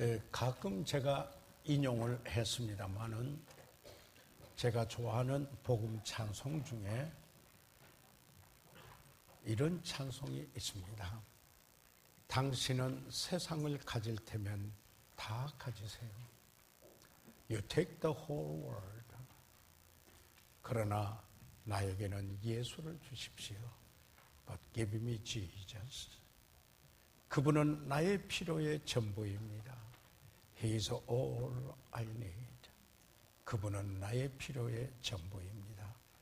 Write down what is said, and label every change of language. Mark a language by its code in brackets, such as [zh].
[ko] 가끔 제가 인용을 했습니다마는 제가 좋아하는 복음 찬송 중에 이런 찬송이 있습니다. 당신은 세상을 가질 테면 다 가지세요. [en] You take the whole world. [ko] 그러나 나에게는 예수를 주십시오. [en] But give me Jesus. [ko] 그분은 나의 필요의 전부입니다. [en] He is all I need. [ko] 그분은 나의 필요의 전부입니다.